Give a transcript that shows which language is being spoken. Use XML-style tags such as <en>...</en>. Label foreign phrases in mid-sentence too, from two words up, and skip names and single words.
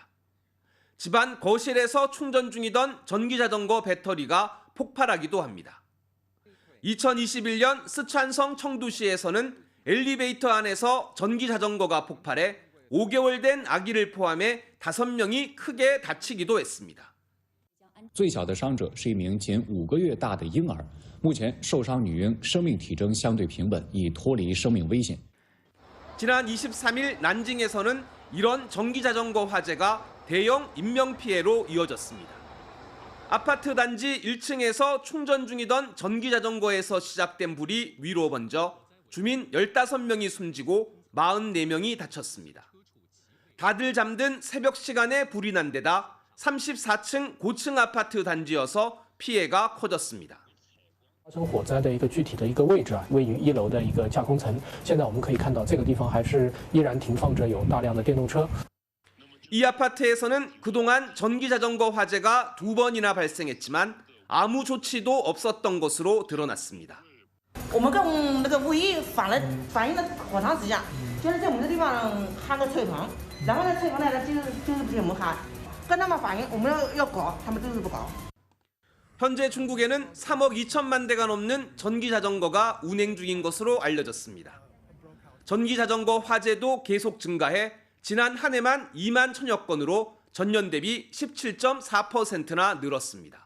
<ko>집안 거실에서 충전 중이던 전기 자전거 배터리가 폭발하기도 합니다. 2021년 스촨성 청두시에서는 엘리베이터 안에서 전기 자전거가 폭발해 5개월 된 아기를 포함해 5명이 크게 다치기도 했습니다.</ko> <zh>最小的伤者是一名仅5个月大的婴儿，目前受伤女婴生命体征相对平稳，已脱离生命危险。</zh> <ko>지난 23일 난징에서는 이런 전기 자전거 화재가 대형 인명피해로 이어졌습니다. 아파트 단지 1층에서 충전 중이던 전기 자전거에서 시작된 불이 위로 번져 주민 15명이 숨지고 44명이 다쳤습니다. 다들 잠든 새벽 시간에 불이 난 데다 34층 고층 아파트 단지여서 피해가 커졌습니다.</ko> <zh>发生火灾的一个具体的一个位置位于1楼的一个架空层。现在我们可以看到这个地方还是依然停放着有大量的电动车。</zh> <ko>이 아파트에서는 그동안 전기 자전거 화재가 2번이나 발생했지만 아무 조치도 없었던 것으로 드러났습니다.</ko> <zh>我们跟那个物业反映了好长时间，就是在我们这地方焊个菜棚，然后呢菜棚呢就是不给我们焊，跟他们反映我们要搞，他们就是不搞。</zh> <ko>현재 중국에는 3억 2천만 대가 넘는 전기 자전거가 운행 중인 것으로 알려졌습니다. 전기 자전거 화재도 계속 증가해 지난 한 해만 2만 천여 건으로 전년 대비 17.4%나 늘었습니다.</ko>